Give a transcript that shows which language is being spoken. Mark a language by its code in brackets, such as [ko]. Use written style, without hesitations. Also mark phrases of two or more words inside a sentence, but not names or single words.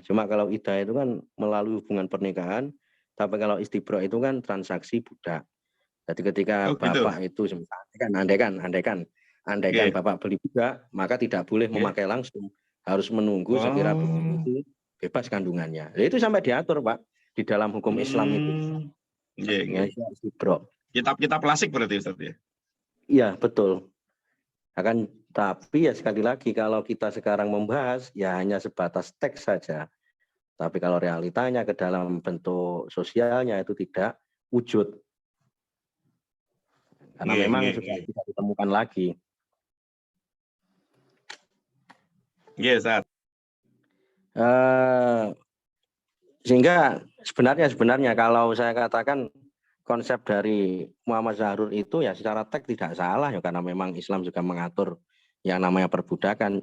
[id] Cuma kalau iddah itu kan melalui hubungan pernikahan, tapi kalau istibro itu kan transaksi budak. Jadi ketika Oh gitu. bapak itu andaikan Nggih, bapak beli budak, maka tidak boleh nggih. memakai langsung, harus menunggu sekira budak Oh. itu bebas kandungannya. Nah, itu sampai diatur, Pak, di dalam hukum Islam itu. [jv] Nggih, nggih. [id] Istibro. Kitab-kitab klasik berarti Ustaz ya. Iya, betul. Tapi ya sekali lagi kalau kita sekarang membahas ya hanya sebatas teks saja. Tapi kalau realitanya ke dalam bentuk sosialnya itu tidak wujud. Karena Nggih, memang nggih, sudah nggih. tidak ditemukan lagi. Nggih, Ustaz. Sehingga sebenarnya kalau saya katakan konsep dari Muhammad Zahrur itu ya secara teks tidak salah ya, karena memang Islam juga mengatur yang namanya perbudakan.